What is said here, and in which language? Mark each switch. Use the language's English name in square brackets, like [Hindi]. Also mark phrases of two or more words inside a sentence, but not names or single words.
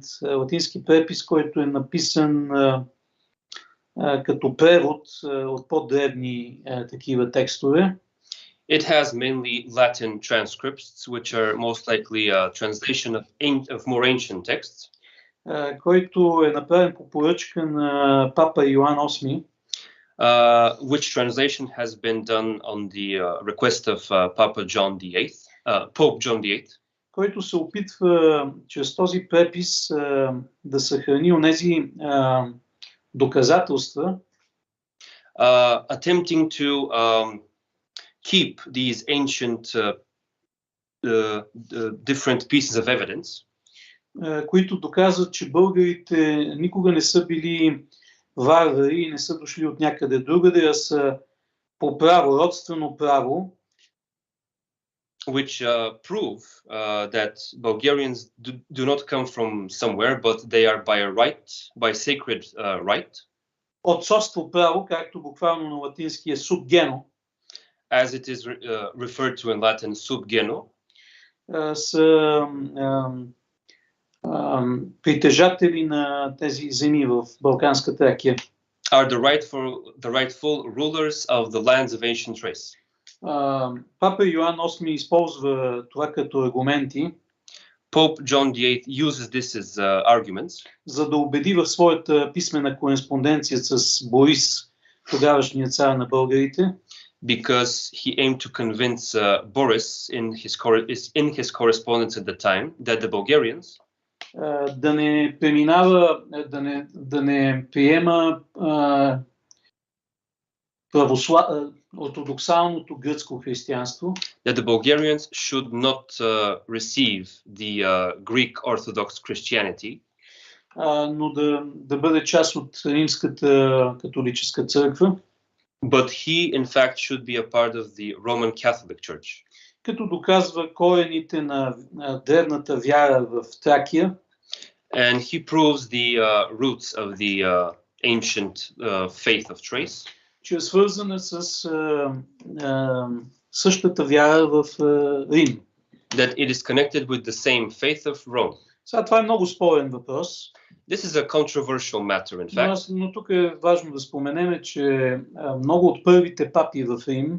[Bulgarian] Латински препис, който е написан като превод от по-древни такива текстове. [English] It has mainly Latin transcripts, which are most likely a translation of more ancient texts. [Bulgarian] Който е направен по поръчка на папа Йоан VIII. [English] Which translation has been done on the request of Pope John VIII. [Bulgarian] Който се опитва чрез този препис да съхрани онези доказателства. [English] Attempting to keep these ancient different pieces of evidence. [Bulgarian] Които доказват, че българите никога не са били варвари и не са дошли от някъде другаде, а са по право, родствено право. [English] Which prove that Bulgarians do not come from somewhere, but they are by sacred right. [Bulgarian] Отцовство право, както буквално на латински е subgeno. [English] As it is referred to in Latin, subgeno. [Bulgarian] Са притежатели на тези земи в Балканска Тракия. [English] Are the rightful rulers of the lands of ancient Thrace. [Bulgarian] Папа Йоан VIII използва това като аргументи. [English] Pope John VIII uses this as arguments, [Bulgarian] за да убеди в своята писмена кореспонденция с Борис, тогавашния цар на българите, [English] because he aimed to convince Boris in his correspondence at the time that the Bulgarians [Bulgarian] да не преминава, да не приема ортодоксалното гръцко християнство, [English] that the Bulgarians should not receive the Greek Orthodox Christianity, [Bulgarian] но да бъде част от римската католическа църква, [English] but he in fact should be a part of the Roman Catholic Church. [Bulgarian] Като доказва корените на древната вяра в Тракия, [English] and he proves the roots of the ancient faith of Thrace, [Bulgarian] че е свързана с същата вяра в Рим. [English] That it is connected with the same faith of Rome. [Bulgarian] Сега това е много спорен въпрос. [English] This is a controversial matter, in fact. [Bulgarian] Но тук е важно да споменем, че много от първите папи в Рим,